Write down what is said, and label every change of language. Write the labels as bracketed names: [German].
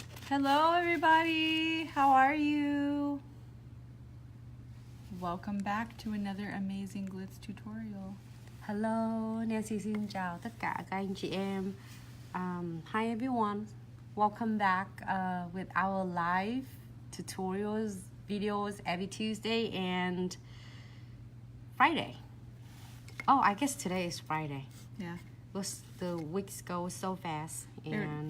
[English] Hello everybody, how are you? Welcome back to another amazing Glitz tutorial. Hello, [Vietnamese] Nancy xin chào tất cả các anh chị em. [English] Hi everyone, welcome back with our live tutorials videos every Tuesday and Friday. Oh, I guess today is Friday. Yeah. The weeks go so fast. And